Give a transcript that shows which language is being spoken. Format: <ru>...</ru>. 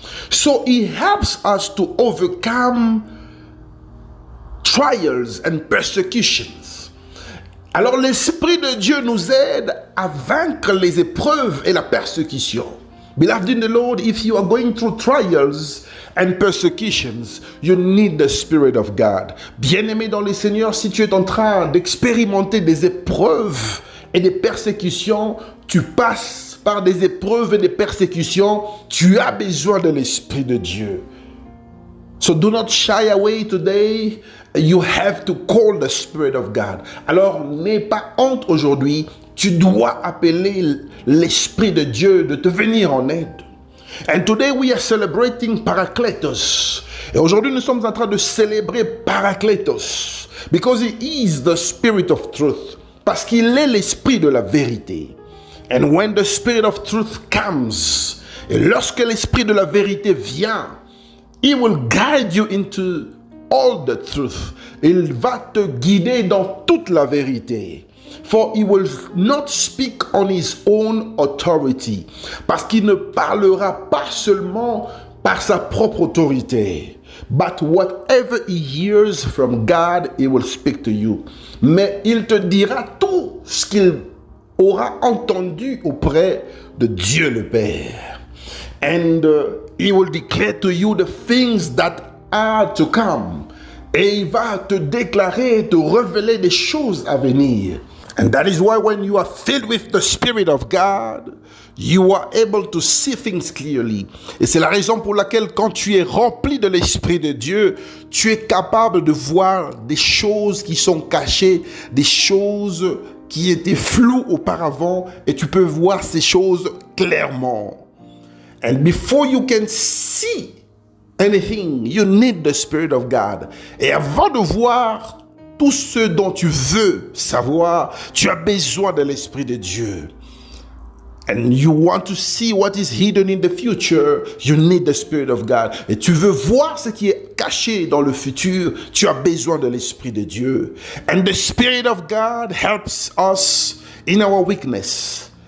<en>So it helps us to overcome trials and persecutions.</en> <fr>Alors l'Esprit de Dieu nous aide à vaincre les épreuves et la persécution.</fr> <en>Beloved in the Lord, if you are going through trials and persecutions, you need the Spirit of God.</en> <fr>Bien-aimé dans le Seigneur, si tu es en train d'expérimenter des épreuves et des persécutions, tu passes par des épreuves et des persécutions, tu as besoin de l'Esprit de Dieu.</fr> <en>So do not shy away today. You have to call the Spirit of God.</en> <fr>Alors, n'aie pas honte aujourd'hui. Tu dois appeler l'Esprit de Dieu de te venir en aide.</fr> <en>And today we are celebrating Parakletos.</en> <fr>Et aujourd'hui, nous sommes en train de célébrer Parakletos.</fr> <en>Because he is the Spirit of truth.</en> <fr>Parce qu'il est l'Esprit de la vérité.</fr> <en>And when the Spirit of truth comes,</en> <fr>et lorsque l'Esprit de la vérité vient,</fr> <en>he will guide you into all the truth.</en> <fr>Il va te guider dans toute la vérité.</fr> <en>For he will not speak on his own authority.</en> <fr>Parce qu'il ne parlera pas seulement par sa propre autorité.</fr> <en>But whatever he hears from God, he will speak to you.</en> <fr>Mais il te dira tout ce qu'il aura entendu auprès de Dieu le Père.</fr> <en>And he will declare to you the things that are to come.</en> <fr>Et il va te déclarer, te révéler des choses à venir.</fr> <en>And that is why when you are filled with the Spirit of God, you are able to see things clearly.</en> <fr>Et c'est la raison pour laquelle quand tu es rempli de l'Esprit de Dieu, tu es capable de voir des choses qui sont cachées, des choses qui étaient floues auparavant, et tu peux voir ces choses clairement.</fr> <en>And before you can see anything, you need the Spirit of God.</en> <fr>Et avant de voir tout ce dont tu veux savoir, tu as besoin de l'Esprit de Dieu.</fr> <en>And you want to see what is hidden in the future, you need the Spirit of God.</en> <fr>Et tu veux voir ce qui est caché dans le futur, tu as besoin de l'Esprit de Dieu.</fr> <en>And the Spirit of God helps us in our weakness.</en>